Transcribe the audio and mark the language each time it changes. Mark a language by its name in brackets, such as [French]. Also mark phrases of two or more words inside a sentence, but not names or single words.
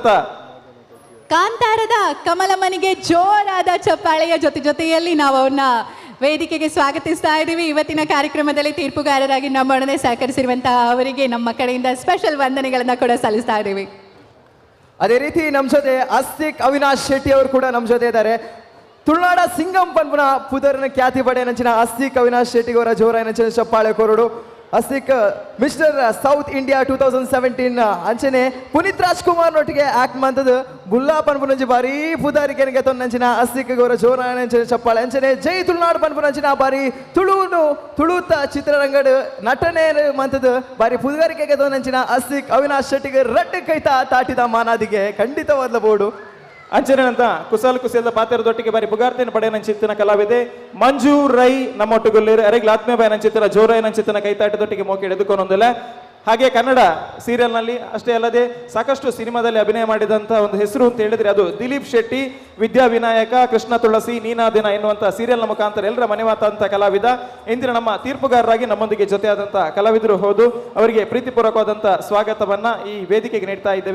[Kannada] ಕಾಂತಾರದ ಕಮಲಮ್ಮನಿಗೆ ಜೋರಾದ ಚಪ್ಪಾಳೆಯ ಜೊತೆಯಲ್ಲಿ ನಾವು ಅವ್ರನ್ನ ವೇದಿಕೆಗೆ ಸ್ವಾಗತಿಸ್ತಾ ಇದ್ದೀವಿ. ಇವತ್ತಿನ ಕಾರ್ಯಕ್ರಮದಲ್ಲಿ ತೀರ್ಪುಗಾರರಾಗಿ ನಮ್ಮೊಡನೆ ಸಹಕರಿಸಿರುವಂತಹ ಅವರಿಗೆ ನಮ್ಮ ಕಡೆಯಿಂದ ಸ್ಪೆಷಲ್ ವಂದನೆಗಳನ್ನ ಕೂಡ ಸಲ್ಲಿಸ್ತಾ ಇದ್ದೀವಿ. ಅದೇ ರೀತಿ ನಮ್ಮ ಜೊತೆ ಅಸ್ತಿಕ್ ಅವಿನಾಶ್ ಶೆಟ್ಟಿ ಅವರು ಕೂಡ ನಮ್ಮ ಜೊತೆ ಇದ್ದಾರೆ. [Tulu] ತುಳುನಾಡ ಸಿಂಗಂ ಪನ್ಪುನ ಪುದರ್ನ ಖ್ಯಾತಿ ಪಡೆ ನಂಚಿನ ಅಸ್ತಿಕ್ ಅವಿನಾಶ್ ಶೆಟ್ಟಿ ಅವರ ಜೋರ ನಂಚಿನ ಚಪ್ಪಾಳೆ ಕೊರಡು. ಅಸ್ತಿಕ್ ಮಿಸ್ಟರ್ ಸೌತ್ ಇಂಡಿಯಾ 2017 ಅಂಚನೆ ಪುನೀತ್ ರಾಜ್ಕುಮಾರ್ ನೊಟ್ಟಿಗೆ ಆಕ್ಟ್ ಮಂತದ್ದು ಬುಲ್ಲಾ ಪನ್ಪುನಂಜಿ ಬಾರಿ ಪುದಾರಿಕೆನಿಗೆ ತೊನ್ನಂಚಿನ ಅಸ್ತಿಕ್ ಅವರ ಜೋರ ನಂಚಿನ ಚಪ್ಪಾಳೆ ಅಂಚನೆ ಜೈ ತುಳುನಾಡು ಪನ್ಪುನಂಚಿನ ಬಾರಿ ತುಳುತ ಚಿತ್ರರಂಗಡ್ ನಟನೆ ಮಂತದ್ದು ಬಾರಿ ಪುದಾರಿಕೆಗೆ ತೊನ್ನಂಚಿನ ಅಸ್ತಿಕ್ ಅವಿನಾಶ್ ಶೆಟ್ಟಿಗೆ ರಟ್ಟು ಕೈತ ತಾಟಿದ ಮಾನಾದಿಗೆ ಖಂಡಿತವಾದ ಬೋರ್ಡು ಅಂಚನೆನಂತ ಕುಶಲದ ಪಾತ್ರದೊಟ್ಟಿಗೆ ಬಾರಿ ಪುಗಾರ್ತಿನ ಪಡೆ ನಂಚಿತ್ತಿನ ಕಲಾವಿದೆ ಮಂಜು ರೈ ನಮ್ಮೊಟ್ಟುಗೊಳ್ಳೇರು ಅರೆಗ್ಲ ಆತ್ಮೀಯ ನಂಚಿತ್ತಿನ ಜೋರೈ ನಂಚಿತ್ತಿನ ಕೈತಾಟದೊಟ್ಟಿಗೆ ಮೋಕೆ ಎದುಕೊಂಡೊಂದಿಲ್ಲ. [Kannada] ಹಾಗೆ ಕನ್ನಡ ಸೀರಿಯಲ್ನಲ್ಲಿ ಅಷ್ಟೇ ಅಲ್ಲದೆ ಸಾಕಷ್ಟು ಸಿನಿಮಾದಲ್ಲಿ ಅಭಿನಯ ಮಾಡಿದಂಥ ಒಂದು ಹೆಸರು ಅಂತ ಹೇಳಿದ್ರೆ ಅದು ದಿಲೀಪ್ ಶೆಟ್ಟಿ. ವಿದ್ಯಾ ವಿನಾಯಕ, ಕೃಷ್ಣ ತುಳಸಿ, ನೀನಾ ದಿನ ಎನ್ನುವಂಥ ಸೀರಿಯಲ್ನ ಮುಖಾಂತರ ಎಲ್ಲರ ಮನೆಮಾತಂತ ಕಲಾವಿದ. ಇಂದಿನ ನಮ್ಮ ತೀರ್ಪುಗಾರರಾಗಿ ನಮ್ಮೊಂದಿಗೆ ಜೊತೆಯಾದಂಥ ಕಲಾವಿದರು ಹೌದು. ಅವರಿಗೆ ಪ್ರೀತಿಪೂರ್ವಕವಾದಂಥ ಸ್ವಾಗತವನ್ನ ಈ ವೇದಿಕೆಗೆ ನೀಡ್ತಾ ಇದ್ದೇವೆ.